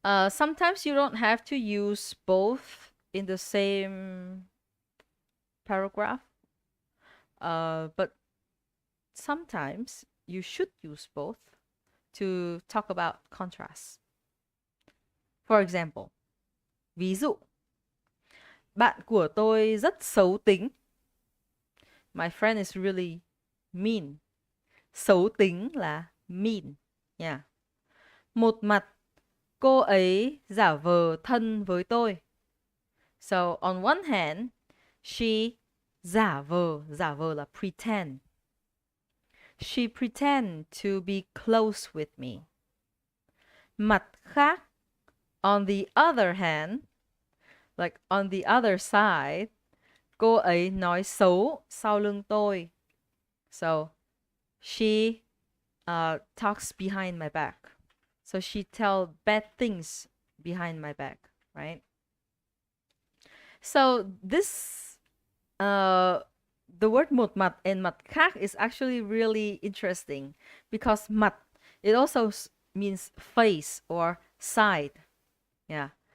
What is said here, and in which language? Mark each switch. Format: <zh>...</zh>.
<en>Sometimes you don't have to use both in the same paragraph. But sometimes you should use both to talk about contrast. For example,</en> <vi>ví dụ, bạn của tôi rất xấu tính.</vi> <en>My friend is really mean.</en> <vi>Xấu tính là mean. Yeah. Một mặt, cô ấy giả vờ thân với tôi.</vi> <en>So on one hand, she</en> <vi>giả vờ là</vi> <en>pretend. She pretend to be close with me.</en> <vi>Mặt khác,</vi> <en>on the other hand, like on the other side,</en> <vi>cô ấy nói xấu sau lưng tôi.</vi> <en>So she talks behind my back. So she tell bad things behind my back, right? So this the word một mặt and mặt khác is actually really interesting because mặt, it also means face or side. Yeah.</en>